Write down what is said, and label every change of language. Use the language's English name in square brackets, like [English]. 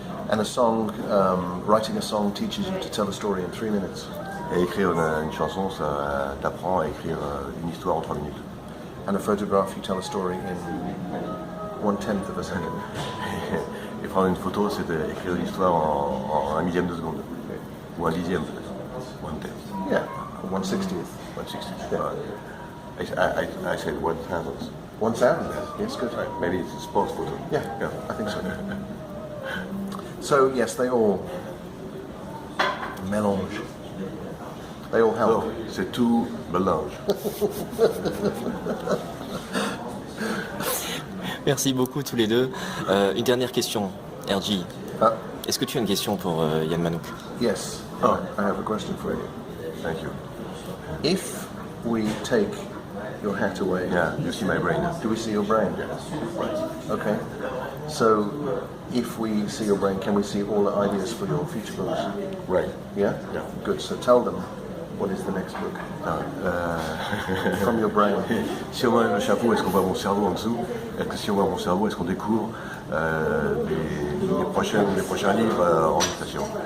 [English] And a song, writing a song teaches you to tell a story in 3 minutes. [French] Et écrire une chanson, ça t'apprend à écrire une histoire en 3 minutes. [English] And a photograph, you tell a story in 1/10 of a second. [French] Et prendre une photo, c'est écrire une histoire en 1/1000 de seconde. Ou 1/10 peut-être. 1/10. [English] Yeah, 1/60th. 1/60. Yeah. I said 1,000. 1,000, yes, good. Right. Maybe it's a sports photo. Yeah, I think so. So, yes, they all mélange. They all help. [French] So, c'est tout mélange. Merci beaucoup tous les deux. Une dernière question, RG. Ah. Est-ce que tu as une question pour Yann Manouk? [English] Yes, Oh. I have a question for you. Thank you. If we take your hat away, Yeah, you see my brain. do we see your brain? Right. Okay. So, if we see your brain, can we see all the ideas for your future books? Right. Yeah? Yeah. Good. So tell them what is the next book from your brain. [French] Si on enlève le chapeau, est-ce qu'on voit mon cerveau en dessous? Est-ce que si on voit mon cerveau, est-ce qu'on découvre les prochains livres en illustration?